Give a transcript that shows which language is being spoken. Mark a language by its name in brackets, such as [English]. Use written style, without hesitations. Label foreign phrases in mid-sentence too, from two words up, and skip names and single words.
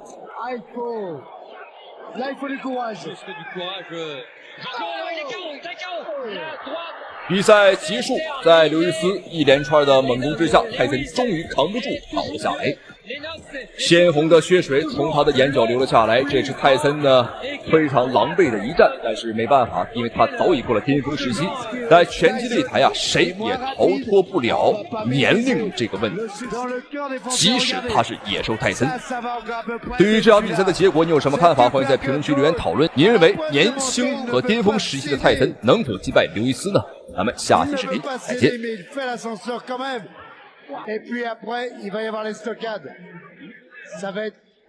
[Chinese] 比賽結束，在劉易斯一連串的猛攻之下，泰森終於扛不住倒了下來。鮮紅的血水從他的眼角流了下來，這是泰森呢非常狼狽的一戰，但是沒辦法，因為他早已過了巔峰時期，在拳擊擂台啊，誰也逃脫不了年齡這個問題，即使他是野獸泰森。對於這場比賽的結果，你有什麼看法？歡迎在評論區留言討論。您認為年輕和巔峰時期的泰森能否擊敗劉易斯呢？咱們下期視頻再見。 [French] Et puis après, il va y avoir les stockades. Ça va être